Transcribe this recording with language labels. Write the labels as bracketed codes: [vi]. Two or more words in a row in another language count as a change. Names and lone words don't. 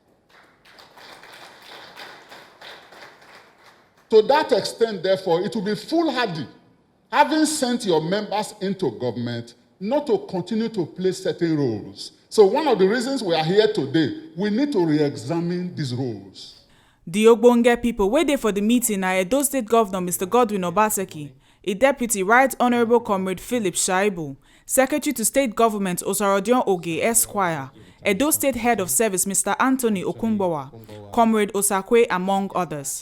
[en] To that extent, therefore, it will be foolhardy, having sent your members into government, not to continue to play certain roles. So one of the reasons we are here today, we need to re-examine these roles. The Ogbonge people waiting for the meeting are Edo State Governor Mr. Godwin Obaseki, a Deputy Right Honorable Comrade Philip Shaibu, Secretary to State Government Osarodion Oge Esquire, Edo State Head of Service Mr. Anthony Okumbowa, Comrade Osakwe, among others.